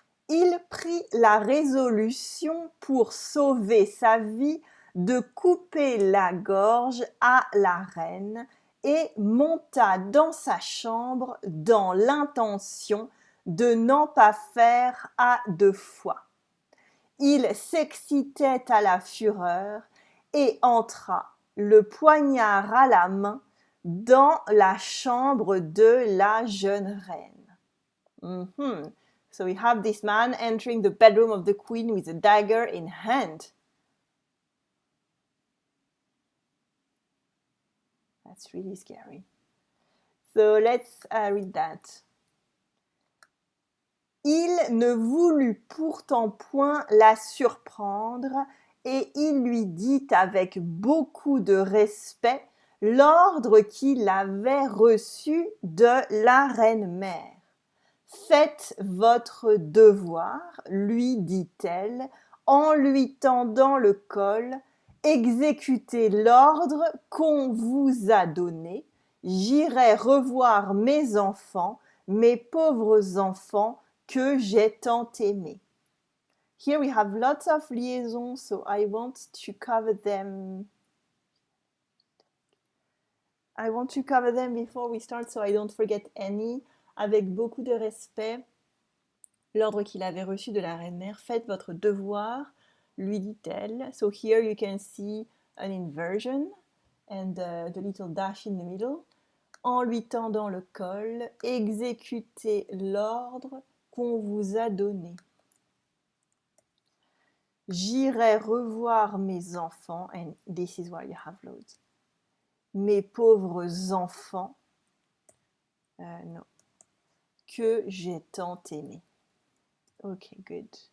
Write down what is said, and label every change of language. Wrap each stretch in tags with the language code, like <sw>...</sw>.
<fr>Il prit la résolution pour sauver sa vie de couper la gorge à la reine et monta dans sa chambre dans l'intention de n'en pas faire à 2 fois. Il s'excitait à la fureur et entra, le poignard à la main, dans la chambre de la jeune reine.</fr> <en>So we have this man entering the bedroom of the queen with a dagger in hand. That's really scary. So let's read that.</en> <fr>Il ne voulut pourtant point la surprendre et il lui dit avec beaucoup de respect l'ordre qu'il avait reçu de la reine-mère. Faites votre devoir, lui dit-elle, en lui tendant le col, exécutez l'ordre qu'on vous a donné, j'irai revoir mes enfants, mes pauvres enfants que j'ai tant aimés.</fr> <en>Here we have lots of liaisons, so I want to cover them. I want to cover them before we start so I don't forget any.</en> <fr>Avec beaucoup de respect, l'ordre qu'il avait reçu de la reine-mère, faites votre devoir, lui dit-elle.</fr> <en>So here you can see an inversion and the little dash in the middle.</en> <fr>En lui tendant le col, exécutez l'ordre qu'on vous a donné. J'irai revoir mes enfants,</fr> <en>and this is where you have loads.</en> <fr>Mes pauvres enfants, no, que j'ai tant aimé.</fr> <en>Ok, good.</en>